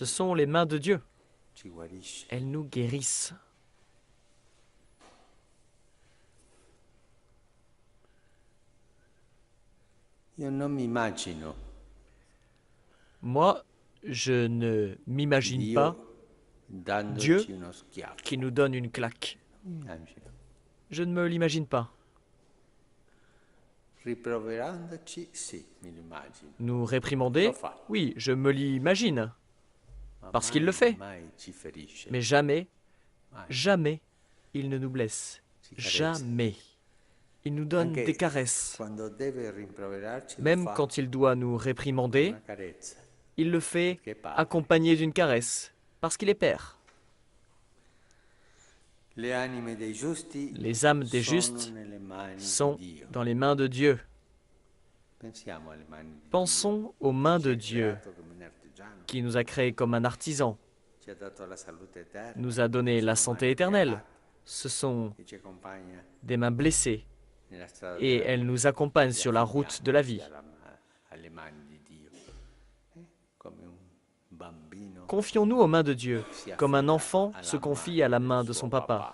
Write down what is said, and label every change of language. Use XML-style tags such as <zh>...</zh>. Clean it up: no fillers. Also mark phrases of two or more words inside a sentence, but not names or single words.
<fr>Ce sont les mains de Dieu.</fr> <it>ci guarisce.</it> <fr>Elles nous guérissent.</fr> <it>Io non mi immagino</it> <fr>Moi, je ne m'imagine</fr> <it>Dio</it> <fr>pas</fr> <it>dandoci</it> <fr>Dieu</fr> <it>uno schiaffo.</it> <fr>qui nous donne une claque.</fr> <it>Immagino.</it> <fr>Je ne me l'imagine pas.</fr> <it>Riproverandoci, sì, me lo immagino.</it> <fr>Nous réprimander, oui, je me l'imagine,</fr> <it>Ma</it> <fr>parce qu'il le fait.</fr> <it>mai ci ferisce.</it> <fr>Mais jamais,</fr> <it>Mai.</it> <fr>jamais, il ne nous blesse.</fr> <it>Ci carezza.</it> <fr>Jamais. Il nous donne</fr> <it>Anche</it> <fr>des caresses.</fr> <it>Quando deve rimproverarci, lo</it> <fr>Même</fr> <it>fa</it> <fr>quand il doit nous réprimander,</fr> <it>una carezza.</it> <fr>il le fait</fr> <it>Che padre.</it> <fr>accompagné d'une caresse, parce qu'il est Père.</fr> <it>Le anime dei giusti</it> <fr>Les âmes des</fr> <it>sono</it> <fr>justes</fr> <it>nelle mani</it> <fr>sont</fr> <it>di Dio.</it> <fr>dans les mains de Dieu.</fr> <it>Pensiamo alle mani di</it> <fr>Pensons aux mains de</fr> <it>Dio. Ci ha</it> <fr>Dieu,</fr> <it>creato come un artigiano,</it> <fr>qui nous a créés comme un artisan,</fr> <it>ci ha dato la salute eterna,</it> <fr>nous a donné la</fr> <it>sono</it> <fr>santé</fr> <it>mani</it> <fr>éternelle.</fr> <it>create,</it> <fr>Ce sont</fr> <it>che ci accompagna</it> <fr>des mains blessées,</fr> <it>nella strada</it> <fr>et</fr> <it>della</it> <fr>elles nous accompagnent sur la route de la vie.</fr> <it>alle mani di Dio. Come un bambino</it> <fr>Confions-nous aux mains de Dieu, comme un enfant se confie à la main de son papa.</fr>